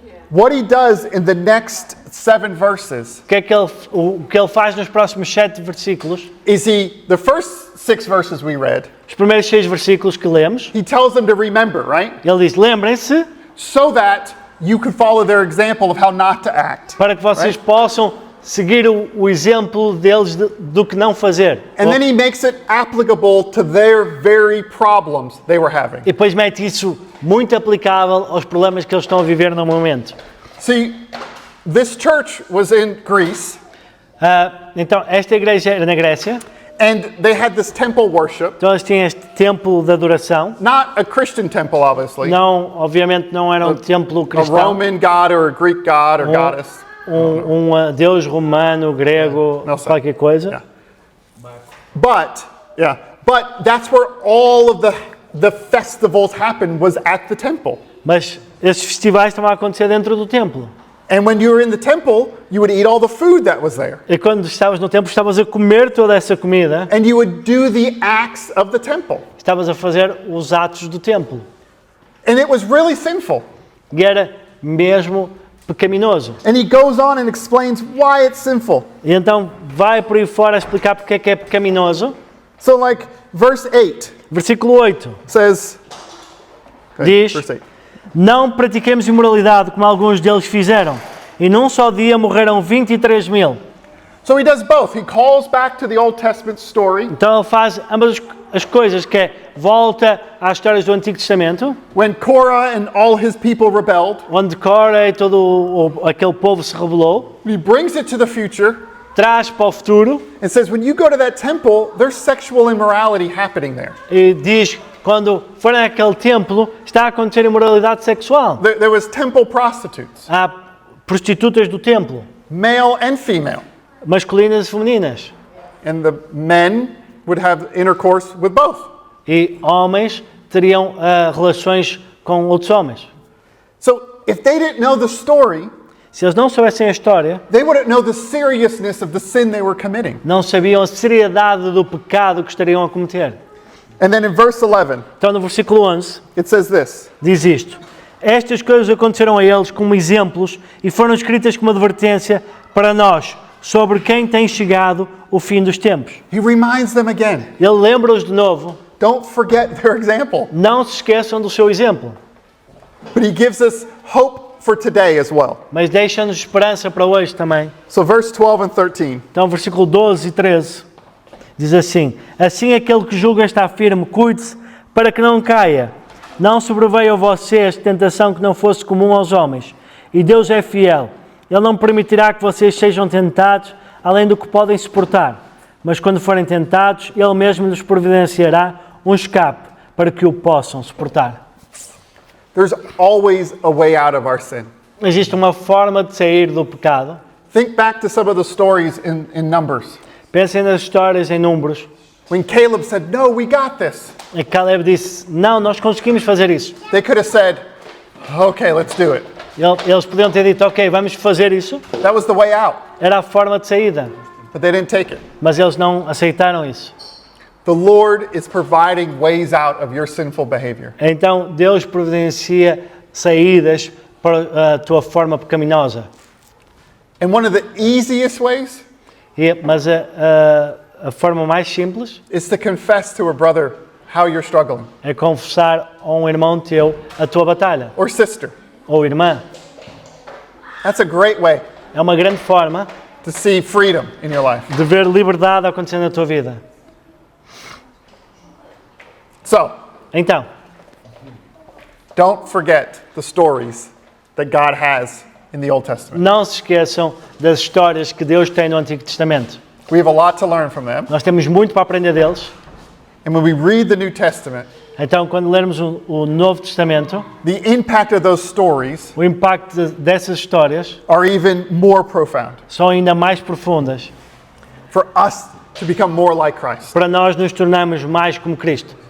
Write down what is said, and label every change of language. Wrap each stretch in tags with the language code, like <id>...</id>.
<en>What he does in the next 7 verses</en> <pt>O que ele faz nos próximos 7 versículos,</pt> <en>is the first 6 verses we read,</en> <pt>os primeiros 6 versículos que lemos,</pt> <en>he tells them to remember, right?</en> <pt>ele diz: lembrem-se</pt> <en>So that you could follow their example of how not to act.</en> <pt>para que vocês</pt> <en>Right.</en> <pt>possam seguir o exemplo deles do que não fazer.</pt> <en>And then he makes it applicable to their very problems they were having.</en> <pt>E depois mete isso muito aplicável aos problemas que eles estão a viver no momento.</pt> <en>See, this church was in Greece,</en> <pt>Então, esta igreja era na Grécia,</pt> <en>and they had this temple worship.</en> <pt>então eles tinham este templo de adoração.</pt> <en>Not a Christian temple, obviously.</en> <pt>Não, obviamente não era um templo</pt> <en>A</en> <pt>cristão,</pt> <en>Roman god or a Greek god or goddess.</en> <pt>deus romano, grego, Não sei. qualquer coisa. Yeah.</pt> <en>But that's where all of the festivals happened, was at the temple.</en> <pt>Mas esses festivais estavam a acontecer dentro do templo.</pt> <en>And when you were in the temple, you would eat all the food that was there.</en> <pt>E quando estavas no templo, estavas a comer toda essa comida,</pt> <en>And you would do the acts of the temple.</en> <pt>estavas a fazer os atos do templo.</pt> <en>And it was really sinful.</en> <pt>E era mesmo pecaminoso.</pt> <en>And he goes on and explains why it's sinful.</en> <pt>E então vai por aí fora a explicar porque é que é pecaminoso.</pt> <en>So like verse 8</en> <pt>Versículo 8</pt> <en>says,</en> <pt>diz:</pt> <en>verse 8.</en> <pt>não pratiquemos imoralidade como alguns deles fizeram. E num só dia morreram 23 mil.</pt> <en>So he does both. He calls back to the Old Testament story</en> <pt>Então ele faz ambas as coisas, que é volta às histórias do Antigo Testamento,</pt> <en>when Korah and all his people rebelled.</en> <pt>onde Cora e todo aquele povo se rebelou,</pt> <en>He brings it to the future</en> <pt>traz para o futuro</pt> <en>and says, when you go to that temple, there's sexual immorality happening there.</en> <pt>e diz: quando forem àquele templo, está a acontecer imoralidade sexual.</pt> <en>There was temple prostitutes.</en> <pt>Há prostitutas do templo,</pt> <en>male and female.</en> <pt>masculinas e femininas.</pt> <en>And the men would have intercourse with both.</en> <pt>E homens teriam relações com outros homens.</pt> <en>So if they didn't know the story,</en> <pt>Se eles não soubessem a história,</pt> <en>they wouldn't know the seriousness of the sin they were committing.</en> <pt>não sabiam a seriedade do pecado que estariam a cometer.</pt> <en>And then in verse 11,</en> <pt>Então, no versículo 11,</pt> <en>it says this.</en> <pt>diz isto: Estas coisas aconteceram a eles como exemplos e foram escritas como advertência para nós, sobre quem tem chegado o fim dos tempos.</pt> <en>He reminds them again,</en> <pt>Ele lembra-os de novo,</pt> <en>don't forget their example.</en> <pt>não se esqueçam do seu exemplo,</pt> <en>But he gives us hope for today as well.</en> <pt>mas deixa-nos esperança para hoje também.</pt> <en>So verse 12 and 13.</en> <pt>Então, versículo 12 e 13, diz assim: Assim aquele que julga está firme, cuide-se para que não caia. Não sobreveio a vocês tentação que não fosse comum aos homens. E Deus é fiel. Ele não permitirá que vocês sejam tentados além do que podem suportar. Mas quando forem tentados, Ele mesmo lhes providenciará um escape para que o possam suportar.</pt> <en>There's always a way out of our sin.</en> <pt>Existe uma forma de sair do pecado.</pt> <en>Think back to some of the stories in Numbers.</en> <pt>Pensem nas histórias em Números.</pt> <en>When Caleb said, no, we got this.</en> <pt>E Caleb disse: Não, nós conseguimos fazer isso.</pt> <en>They could have said, okay, let's do it.</en> <pt>Eles podiam ter dito: Ok, vamos fazer isso.</pt> <en>That was the way out.</en> <pt>Era a forma de saída.</pt> <en>But they didn't take it.</en> <pt>Mas eles não aceitaram isso.</pt> <en>The Lord is providing ways out of your sinful behavior.</en> <pt>Então Deus providencia saídas para a tua forma pecaminosa.</pt> <en>And one of the easiest ways</en> <pt>Mas a forma mais simples</pt> <en>is to confess to a brother how you're struggling,</en> <pt>é confessar a um irmão teu a tua batalha,</pt> <en>or sister.</en> <pt>ou irmã.</pt> <en>That's a great way</en> <pt>É uma grande forma</pt> <en>to see freedom in your life.</en> <pt>de ver liberdade acontecendo na tua vida.</pt> <en>So,</en> <pt>Então,</pt> <en>don't forget the stories that God has in the Old Testament.</en> <pt>não se esqueçam das histórias que Deus tem no Antigo Testamento.</pt> <en>We have a lot to learn from them.</en> <pt>Nós temos muito para aprender deles.</pt> <en>And when we read the New Testament,</en> <pt>Então, quando lermos o Novo Testamento,</pt> <en>the impact of those stories</en> <pt>o impacto dessas histórias</pt> <en>are even more profound</en> <pt>são ainda mais profundas</pt> <en>for us to become more like Christ.</en> <pt>para nós nos tornarmos mais como Cristo.</pt>